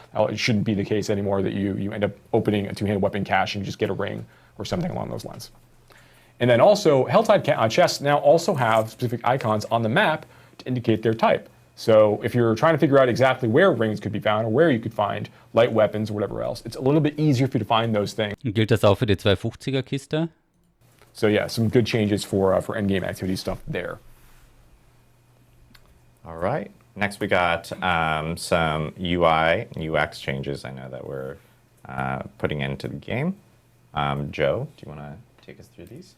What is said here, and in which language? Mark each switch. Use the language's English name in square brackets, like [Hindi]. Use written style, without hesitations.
[English] It shouldn't be the case anymore that you end up opening a two-handed weapon cache and you just get a ring or something along those lines. And then also, Helltide chests now also have specific icons on the map to indicate their type. So if you're trying to figure out exactly where rings could be found or where you could find light weapons or whatever else, it's a little bit easier for you to find those things. [German] Gilt das auch für die 250er Kiste? [English] So yeah, some good changes for endgame activity stuff there. All right. Next we got some UI and UX changes I know that we're putting into the game. Joe, do you want to take us through these?